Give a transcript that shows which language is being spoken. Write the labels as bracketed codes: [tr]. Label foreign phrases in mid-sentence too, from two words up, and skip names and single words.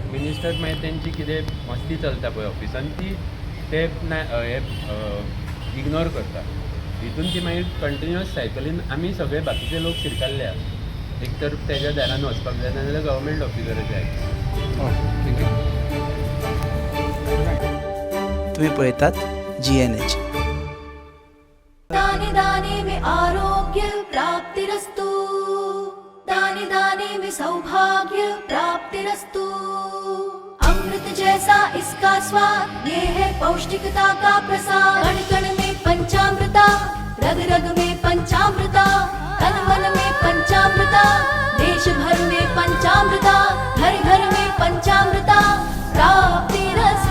[kok] मिनिस्टर मागीर तेंची कितें मस्ती चलता पळय ऑफिसान ती ते हे इग्नोर करता. हितून ती मागीर कंटिन्युअस सायकलीन आमी सगळे बाकीचे लोक शिरकाल्ले आहा. एक तर तेज्या दारान वचपाक जाय नाजाल्यार गव्हर्मेंट ऑफिसराचे आयक. तुम्ही पळयतात GNH. [hi] दाने दाने में [sa] आरोग्य प्राप्तिरस्तु, [hi] दाने दाने में [sa] सौभाग्य प्राप्तिरस्तु. [hi] अमृत जैसा इसका स्वाद, ये है पौष्टिकता का प्रसाद. कण कण में पंचामृता, रग रग में पंचामृता, तन मन में पंचामृता, देश भर में पंचामृता, घर घर में [sa] पंचामृता प्राप्तिरस्तु.